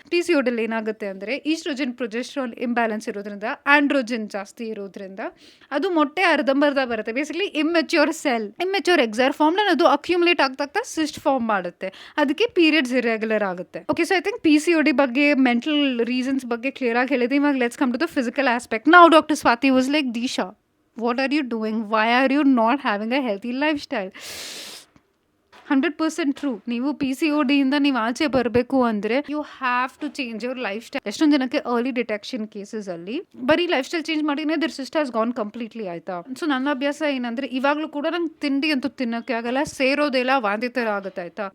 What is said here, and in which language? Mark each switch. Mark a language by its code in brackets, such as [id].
[kn] PCOD ಅಲ್ಲಿ ಏನಾಗುತ್ತೆ ಅಂದರೆ, ಈಸ್ಟ್ರೋಜನ್ ಪ್ರೊಜೆಸ್ಟ್ರಾನ್ ಇಂಬ್ಯಾಲೆನ್ಸ್ ಇರೋದ್ರಿಂದ, ಆಂಡ್ರೋಜನ್ ಜಾಸ್ತಿ ಇರೋದ್ರಿಂದ ಅದು ಮೊಟ್ಟೆ ಅರ್ಧಂಬರ್ಧ ಬರುತ್ತೆ. [en] basically immature cell, immature eggs are formed, [kn] ಅದು ಅಕ್ಯುಮುಲೇಟ್ ಆಗ್ತಾ ಸಿಸ್ಟ್ ಫಾರ್ಮ್ ಮಾಡುತ್ತೆ. ಅದಕ್ಕೆ ಪೀರಿಯಡ್ಸ್ ಇರ್ರೆಗ್ಯುಲರ್ ಆಗುತ್ತೆ. [en] okay, so I think [kn] PCOD ಬಗ್ಗೆ, ಮೆಂಟಲ್ ರೀಸನ್ಸ್ ಬಗ್ಗೆ ಕ್ಲಿಯರ್ ಆಗಿ ಹೇಳಿದೆ. [en] ಇವಾಗ let's come to the physical aspect. Now doctor Swathi was like, Disha, what are you doing? Why are you not having a healthy lifestyle? 100% true. [kn] ನೀವು PCOD ಇಂದ ನೀವು ಆಚೆ ಬರಬೇಕು ಅಂದರೆ [en] You have to change your lifestyle. [kn] ಎಷ್ಟೊಂದು ಜನಕ್ಕೆ early detection cases ಅಲ್ಲಿ ಬರೀ ಲೈಫ್ ಸ್ಟೈಲ್ ಚೇಂಜ್ ಮಾಡಿನೇ [en] their sister has gone completely [kn] ಆಯ್ತಾ. ಸೊ ನನ್ನ ಅಭ್ಯಾಸ ಏನಂದ್ರೆ ಇವಾಗ್ಲೂ ಕೂಡ ನಂಗೆ ತಿಂಡಿ ಅಂತೂ ತಿನ್ನಕ್ಕೆ ಆಗಲ್ಲ, ಸೇರೋದೆಲ್ಲ ವಾಂತಿ ತರ ಆಗುತ್ತೆ ಆಯ್ತಾ.